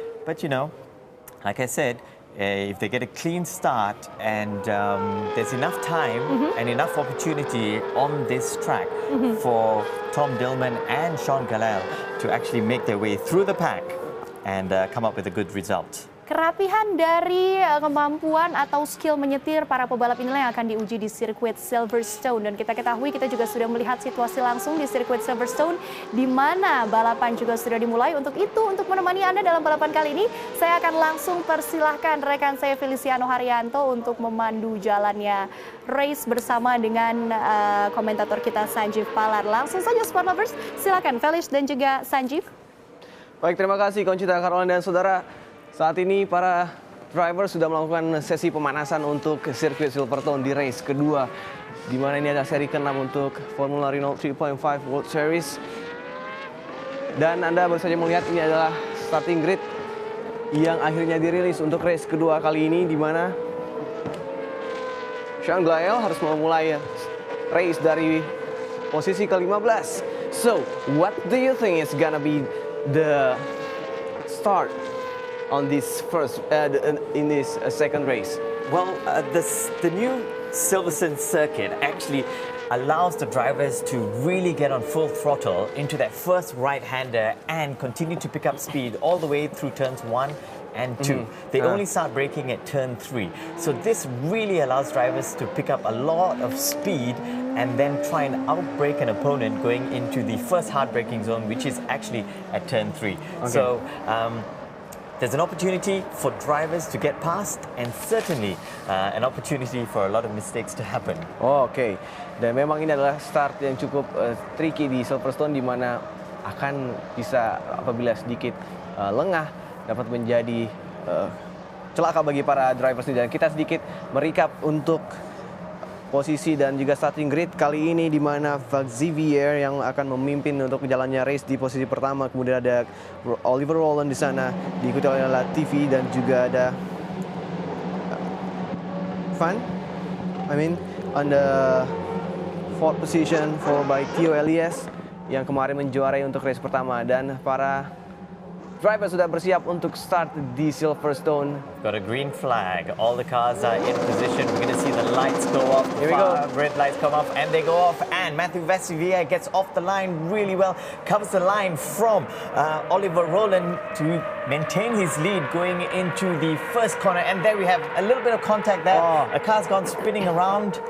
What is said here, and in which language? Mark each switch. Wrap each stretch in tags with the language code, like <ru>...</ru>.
<en>But you know, like I said, if they get a clean start and there's enough time and enough opportunity on this track for Tom Dillman and Sean Gelael to actually make their way through the pack and come up with a good result.</en> <id>Kerapihan dari kemampuan atau skill menyetir para pebalap inilah yang akan diuji di sirkuit Silverstone. Dan kita ketahui kita juga sudah melihat situasi langsung di sirkuit Silverstone di mana balapan juga sudah dimulai. Untuk itu, untuk menemani Anda dalam balapan kali ini, saya akan langsung persilahkan rekan saya Feliciano Haryanto untuk memandu jalannya race bersama dengan komentator kita Sanjeev Palar. Langsung saja Sport Lovers, silakan Felice dan juga Sanjeev. Baik, terima kasih Conchita, Caroline dan saudara. Saat ini para driver sudah melakukan sesi pemanasan untuk sirkuit Silverstone di race kedua, di mana ini adalah seri ke-6 untuk Formula Renault 3.5 World Series. Dan Anda baru saja melihat ini adalah starting grid yang akhirnya dirilis untuk race kedua kali ini, di mana Sean Glyle harus memulai race dari posisi ke-15.</id> <en>So, what do you think is gonna be the start on this in this second race? Well, the new Silverstone circuit actually allows the drivers to really get on full throttle into that first right-hander and continue to pick up speed all the way through turns 1 and 2. They only start braking at turn 3. So this really allows drivers to pick up a lot of speed and then try and outbrake an opponent going into the first hard braking zone, which is actually at turn 3. Okay. So there's an opportunity for drivers to get past and certainly an opportunity for a lot of mistakes to happen.</en> <id>Oke. Dan memang ini adalah start yang cukup tricky di Silverstone, di mana akan bisa apabila sedikit lengah dapat menjadi celaka bagi para drivers ini. Dan kita sedikit merecap untuk posisi dan juga starting grid kali ini, di mana Xavier yang akan memimpin untuk jalannya race di posisi pertama. Kemudian ada Oliver Rowland di sana, diikuti oleh Latifi dan juga ada Van.</id> <en>On the fourth position, followed by Theo Elias</en> <id>yang kemarin menjuarai untuk race pertama. Dan para driver sudah bersiap untuk start di Silverstone.</id> <en>Got a green flag. All the cars are in position. We're going to see the lights go off. Here we go. Red lights come off and they go off. And Matthew Vassivier gets off the line really well. Covers the line from Oliver Rowland to maintain his lead going into the first corner. And there we have a little bit of contact there. A car's gone spinning around.</en>